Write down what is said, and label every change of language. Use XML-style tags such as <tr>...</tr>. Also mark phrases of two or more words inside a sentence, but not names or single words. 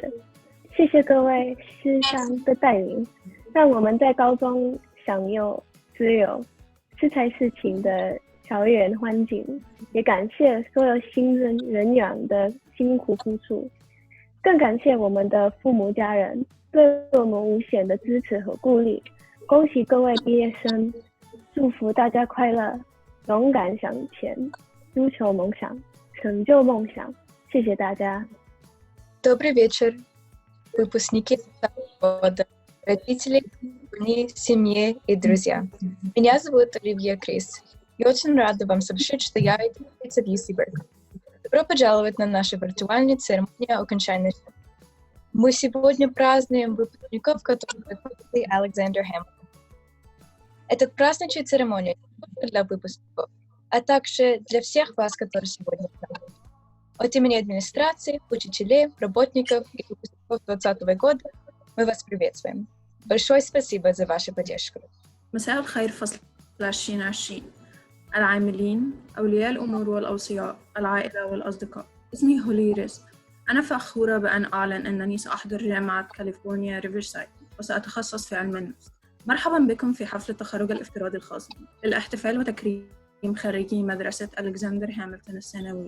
<zh>谢谢各位师长的带领，让我们在高中享有自由、适才适情的校园环境，也感谢所有新人员的辛苦付出，更感谢我们的父母家人对我们无限的支持和鼓励。恭喜各位毕业生，祝福大家快乐，勇敢向前，追求梦想，成就梦想。谢谢大家。</zh> <ru>Добрый вечер, выпускники года, родители, семьи и друзья. Меня зовут Оливия Крис. Я очень рада вам сообщить, что я ученица в UC Berkeley. Добро пожаловать на нашу виртуальную церемонию окончания. Мы сегодня празднуем выпускников, которые выпустили Александр Хэмилтон. Этот праздничная церемония не только для выпускников, а также для всех вас, которые сегодня празднуют. От имени администрации, учителей, работников и выпускников 2020 года мы вас приветствуем. Большое спасибо за вашу поддержку.</ru> <ar>مساء الخير فصل 2020 العاملين أولياء الأمور والأوصياء العائلة والأصدقاء. اسمي هوليريس. أنا فخورة بأن أعلن أنني سأحضر جامعة كاليفورنيا ريفرسايد وسأتخصص في علم النفس. مرحبا بكم في حفل التخرج الافتراضي الخاص بي للاحتفال وتكريم خريجي مدرسة ألكسندر هاملتون الثانوية.</ar>